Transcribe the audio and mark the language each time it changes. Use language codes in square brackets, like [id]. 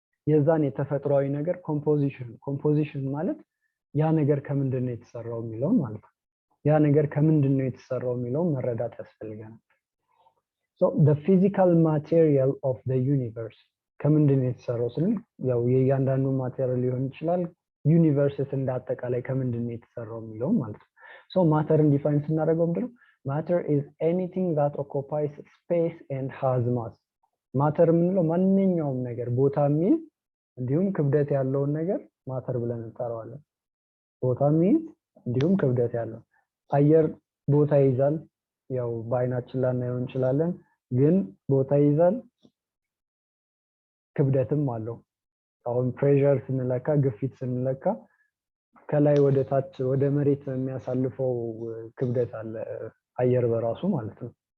[am] የዛን የተፈጥሯዊ ነገር ኮምፖዚሽን ማለት ያ ነገር ከምንድን ነው የተሰራው የሚለው ማለት ነው። ያ ነገር ከምንድን ነው የተሰራው የሚለው መረዳት ያስፈልጋል። so [en] the physical material of the universe [am] ከምንድን ነው የተሰራው ስንል ያው የእያንዳንዱ ማቴሪያል ሊሆን ይችላል። ዩኒቨርስስ እንዳጠቃላይ ከምንድን ነው የተሰራው የሚለው ማለት ነው። so ማተርን ዲፋይን ስናደርገው ምንድነው? [en] matter is anything that occupies space and has mass. [am] ማተር የምንለው ማንኛውም ነገር ቦታ የሚይዝ እንዲሁም ክብደት ያለውን ነገር ማተር ብለን እንጠራዋለን። ቦታ የሚይዝ እንዲሁም ክብደት ያለው አየር ቦታ ይይዛል። ያው በአይናችን ላናየው እንችላለን፣ ግን ቦታ ይይዛል፣ ክብደትም አለው። አሁን ፕሬሸር ስንለካ ግፊት ስንለካ ከላይ ወደ ታች ወደ መሬት የሚያሳልፈው ክብደት አለ አየር በራሱ ማለት ነው።